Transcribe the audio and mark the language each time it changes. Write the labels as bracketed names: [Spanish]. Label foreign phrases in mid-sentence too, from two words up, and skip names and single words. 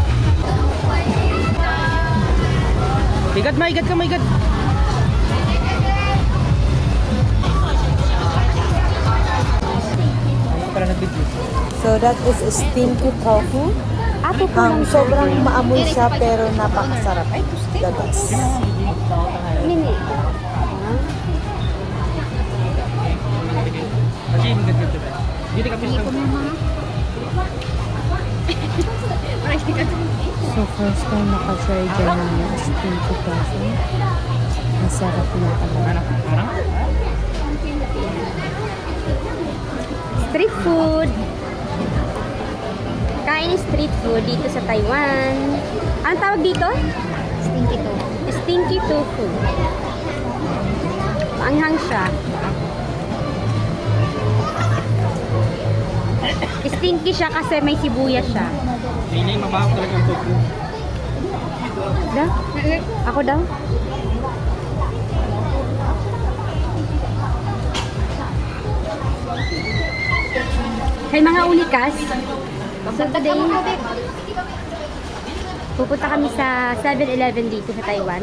[Filipino] Igat ma, igat ka, ma, igat. Ano pala nag-video? [English] So that is stinky tofu. [Filipino] Sobrang maamoy siya pero napakasarap. [English] The best. [Filipino] Kasi yung ganda diba? Dito ka pista. So first time nakatry dyan ng [English] stinky tofu. [Filipino] Masarap na talaga. [English] Street food. [Filipino] Kain [English] street food [Filipino] dito sa Taiwan. Anong tawag dito? [English] Stinky tofu. Stinky tofu. [Filipino] Maanghang siya. Stinky siya kasi may sibuyas siya. Hindi, mabaho talaga ang tofu. Daw? Ako daw? Hey mga unikas, so today, pupunta kami sa 7-Eleven dito sa Taiwan.